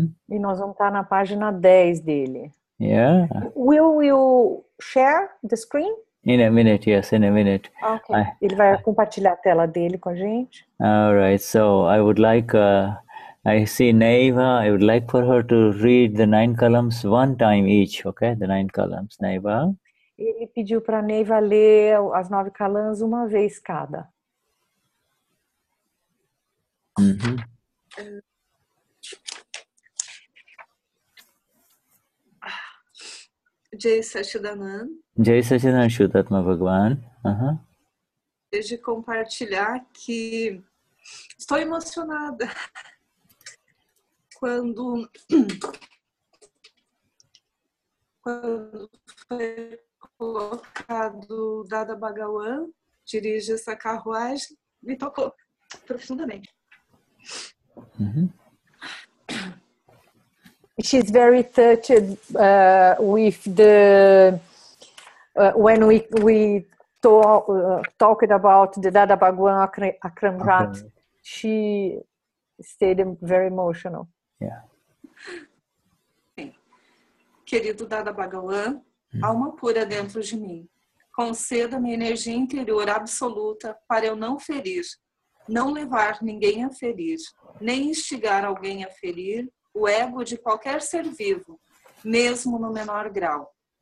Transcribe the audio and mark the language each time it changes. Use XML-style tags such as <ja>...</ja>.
<pt>E nós vamos estar na página 10 dele.</pt> <en>Yeah. Will you share the screen? In a minute, yes, in a minute. Okay.</en> <pt>Ele vai compartilhar a tela dele com a gente.</pt> <en>All right, so I would like, I see Neiva, I would like for her to read the 9 columns 1 time each, okay? The 9 columns, Neiva.</en> <pt>Ele pediu para a Neiva ler as 9</pt> <en>columns</en> <pt>uma vez cada.</pt> <hi>Jai Sachidanand. Jai Sachidanand Shuddhatma Bhagwan.</hi> <pt>De compartilhar que estou emocionada quando foi colocado Dada Bhagawan, dirige essa carruagem, me tocou profundamente.</pt> <en>She's very touched with the when we talked about the Dada Bhagwan Akram Vignan. She stayed very emotional. Yeah.</en> <pt>Querido Dada Bhagawan, alma pura dentro de mim, conceda-me energia interior absoluta para eu não ferir, não levar ninguém a ferir, nem instigar alguém a ferir o ego de qualquer ser vivo, mesmo no menor grau.</pt>